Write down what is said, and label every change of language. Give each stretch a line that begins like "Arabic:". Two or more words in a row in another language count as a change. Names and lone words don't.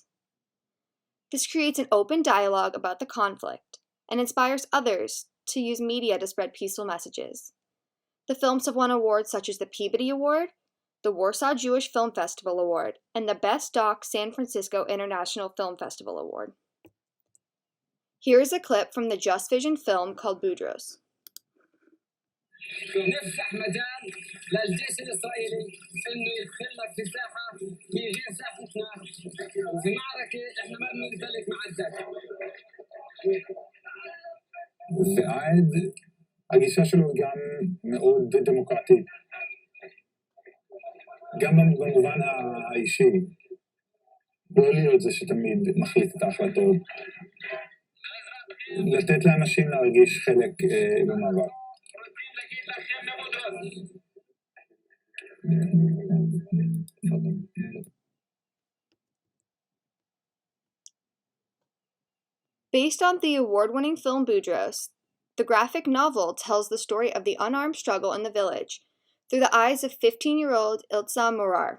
English: This creates an open dialogue about the conflict and inspires others to use media to spread peaceful messages. The films have won awards such as the Peabody Award, the Warsaw Jewish Film Festival Award, and the Best Doc San Francisco International Film Festival Award. Here is a clip from the Just Vision film called Boudros.
Arabic: نفتح مجال للجيش الإسرائيلي إنه يدخل لك في ساحة هي غير ساحتنا وفي معركة إحنا ما بنمتلك معدات.
Hebrew: ועד הגישה שלו גם מאוד דמוקרטית. גם במובן האישי. לא להיות זה שתמיד מחליט את ההחלטות. לתת לאנשים להרגיש חלק במאבק.
English: Based on the award-winning film Boudros, the graphic novel tells the story of the unarmed struggle in the village through the eyes of 15-year-old Ilza Morar.